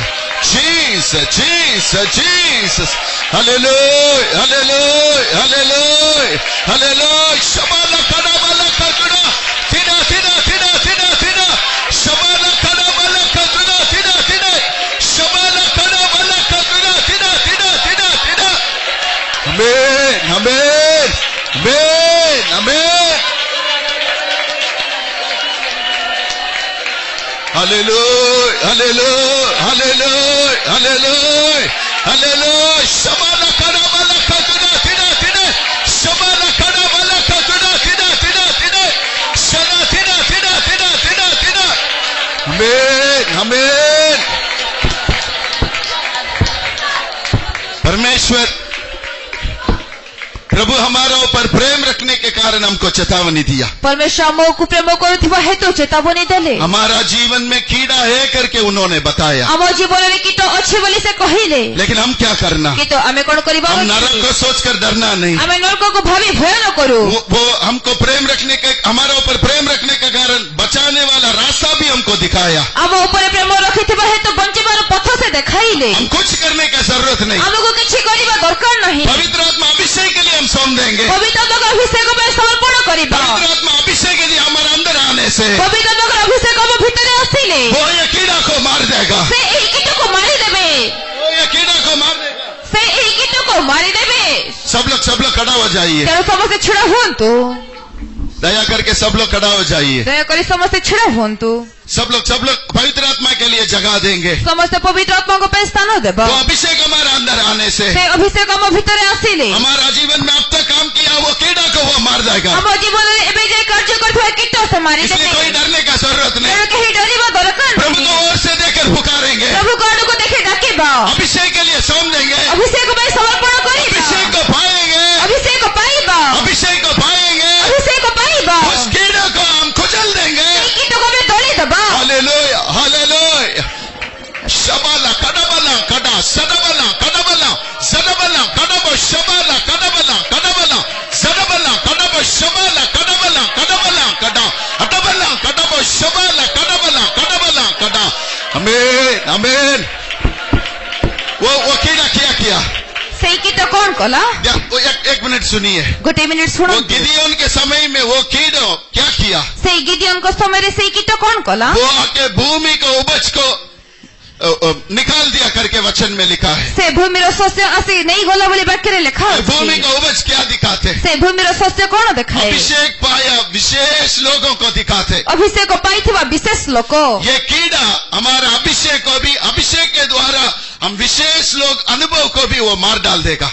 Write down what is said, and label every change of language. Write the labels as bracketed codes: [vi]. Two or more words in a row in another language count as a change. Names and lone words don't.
[en] Jesus, Jesus, Jesus. Hallelujah, hallelujah, hallelujah, hallelujah. Shabala kadabala kaduna. Tina, tina, tina, tina, tina. Shabala kadabala kaduna. Tina, tina. Shabala kadabala kaduna. Tina, tina, tina, tina. Amen, amen, amen, amen. Hallelujah, hallelujah, hallelujah, hallelujah, hallelujah. Shabala kadabala kaduna. Tina, tina. Shabala kadabala kaduna. Tina, tina, tina. Shana, tina, tina, tina, tina, tina. Amen, amen. [hi] परमेश्वर प्रभु हमारा ऊपर प्रेम रखने के कारण हमको चेतावनी दिया। [or] परमेश्वर आमକୁ ପ୍ରେମ କରୁଥିବା ହେତୁ ଚେତାବନୀ ଦେଲେ। [hi] हमारा जीवन में कीड़ा है करके उन्होंने बताया, [or] ଆମ ଜୀବନରେ କୀଟ ଅଛି ବୋଲି ସେ କହିଲେ। [hi] लेकिन हम क्या करना? [or] କିନ୍ତୁ ଆମେ କଣ କରିବା? [hi] हम नरक को सोचकर डरना नहीं। [or] ଆମେ ନରକକୁ ଭାବି ଭୟ ନ କରୁ। [hi] वो हमको प्रेम रखने के, हमारा ऊपर प्रेम रखने के कारण बचाने वाला रास्ता भी हमको दिखाया। [or] ଆମ ଉପରେ ପ୍ରେମ ରଖିଥିବା ହେତୁ ବଞ୍ଚିବାର ପଥ ସେ ଦେଖାଇଲେ। [hi] हम कुछ करने की जरूरत नहीं। [or] ଆମକୁ କିଛି କରିବା ଦରକାର ନାହିଁ। [hi] पवित्र आत्मा अभिषेक के लिए हम सौंप देंगे। [or] ପବିତ୍ର ଆତ୍ମାଙ୍କ ଅଭିଷେକ ପାଇଁ ସମର୍ପଣ କରିବା। [hi] पवित्र आत्मा अभिषेक के लिए हमारे अंदर आने से [or] ପବିତ୍ର ଆତ୍ମାଙ୍କ ଅଭିଷେକ ଆମ ଭିତରେ ଆସିଲେ [hi] वो ये कीड़ा को मार देगा। [or] ସେ ଏହି କୀଟକୁ ମାରିଦେବେ। [hi] वो ये कीड़ा को मार देगा। [or] ସେ ଏହି କୀଟକୁ ମାରିଦେବେ। [hi] सब लोग खड़ा हो जाइए। [or] ତେଣୁ ସମସ୍ତେ ଛିଡ଼ା ହୁଅନ୍ତୁ। [hi] दया करके सब लोग खड़ा हो जाइए। [or] ଦୟାକରି ସମସ୍ତେ ଛିଡ଼ା ହୁଅନ୍ତୁ। [hi] सब लोग पवित्र आत्मा के लिए जगह देंगे। [or] ସମସ୍ତେ ପବିତ୍ର ଆତ୍ମାଙ୍କ ପାଇଁ ସ୍ଥାନ ଦେବା। [hi] वो अभिषेक हमारे अंदर आने से [or] ସେ ଅଭିଷେକ ଆମ ଭିତରେ ଆସିଲେ [hi] हमारा जीवन में अब तक काम किया वो कीड़ा को वो मार देगा। [or] ଆମ ଜୀବନରେ ଏବେ ଯାଇ କାର୍ଯ୍ୟ କରୁଥିବା କୀଟ ସେ ମାରିଦେବେ। [hi] इसलिए कोई डरने का जरूरत नहीं। [or] ତେଣୁ କେହି ଡରିବା ଦରକାର [hi] प्रभु [or] ନାହିଁ। [hi] को ओर से देकर पुकारेंगे। [or] ପ୍ରଭୁଙ୍କ ଆଡ଼କୁ ଦେଖି ଡାକିବା। [hi] अभिषेक के लिए सौंप देंगे। [or] ଅଭିଷେକ ପାଇଁ ସମର୍ପଣ କରିବା। [hi] अभिषेक को पाएंगे। [or] ଅଭିଷେକ ପାଇବା। [hi] अभिषेक को पाएंगे। [or] ଅଭିଷେକ ପାଇବା। [hi] उस कीड़ा को हम कुचल देंगे। [or] ଏହି କୀଟକୁ ଆମେ ଦଳି ଦେବା। [hi] हालेलुया हालेलुया। शबाला कड़बला कड़ा सदबला कड़बला सदबला कड़ब शबाला कड़बला कड़बला सदबला कड़ब शबाला कड़बला कड़बला कड़ा हटबला कड़ब शबाला कड़बला कड़बला कड़ा। आमीन आमीन। वो कीड़ा क्या किया? [or] ସେଇ କୀଟ କଣ କଲା? [hi] एक मिनट सुनिए। [or] ଗୋଟେ ମିନିଟ [hi] वो [or] ଶୁଣନ୍ତୁ। [hi] गिदियोन के समय में वो कीड़ा क्या किया? [or] ସେଇ ଗିଦିଓନଙ୍କ ସମୟରେ ସେଇ କୀଟ କଣ କଲା? [hi] वो आके भूमि को उपज को निकाल दिया करके वचन में लिखा है। [or] ସେ ଭୂମିର ଶସ୍ୟ ଆସି ନେଇଗଲା ବୋଲି ବାକ୍ୟରେ ଲେଖା [hi] भूमि [or] ଅଛି। [hi] का उपज क्या दिखाते? [or] ସେ ଭୂମିର ଶସ୍ୟ କଣ ଦେଖାଏ? [hi] अभिषेक पाया विशेष लोगों को दिखाते। [or] ଅଭିଷେକ ପାଇଥିବା ବିଶେଷ ଲୋକ। [hi] ये कीड़ा हमारा अभिषेक को भी, अभिषेक के द्वारा हम विशेष लोग अनुभव को भी वो मार डाल देगा।